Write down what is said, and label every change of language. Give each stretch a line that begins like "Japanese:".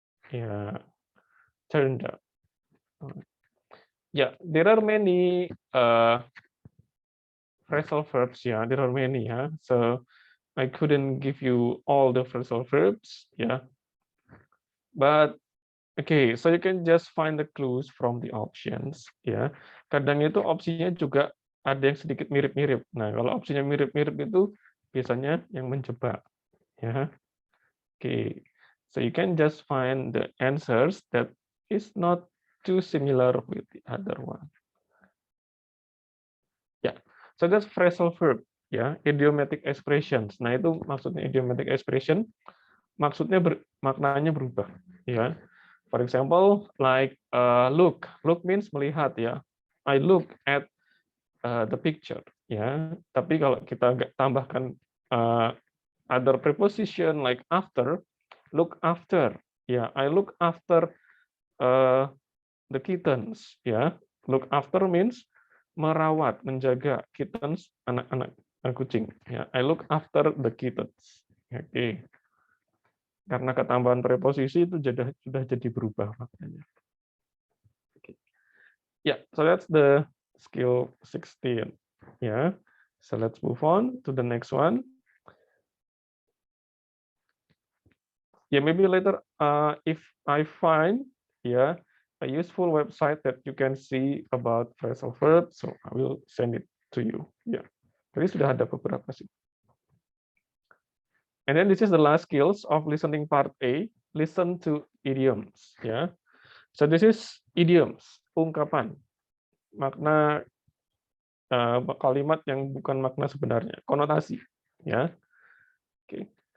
English: Yeah, turn down. Yeah, there are many phrasal verbs. Yeah, there are many. Yeah, so I couldn't give you all the phrasal verbs. Yeah, but okay, so you can just find the clues from the options.
Indonesian: Ya, kadang itu opsinya juga ada yang sedikit mirip-mirip. Nah, kalau opsinya mirip-mirip itu biasanya yang menjebak. Ya, okay.
English: So you can just find the answers that is not too similar with the other one. Ya, so that's phrasal verb.
Indonesian: Ya, idiomatic expressions. Nah, itu maksudnya idiomatic expression. Maksudnya maknanya berubah. Ya.
English: For example, like look. Look means melihat ya. I look at the picture ya.
Indonesian: Tapi kalau kita tambahkan
English: other preposition like after, look after ya. I look after the kittens ya. Look after means
Indonesian: merawat, menjaga kittens, anak-anak kucing ya.
English: I look after the kittens. Oke. Okay.
Indonesian: Karena ketambahan preposisi itu sudah jadi berubah maknanya.
English: Okay. Yeah, so that's the skill 16. Yeah, so let's move on to the next one. Yeah, maybe later if I find a useful website that you can see about phrasal verbs, so I will send it to you.
Indonesian: Yeah, jadi sudah ada beberapa sih.
English: And then this is the last skills of listening part A. Listen to idioms. Yeah. So this is idioms,
Indonesian: ungkapan, makna kalimat yang bukan makna sebenarnya, konotasi.
English: Ya. Okay.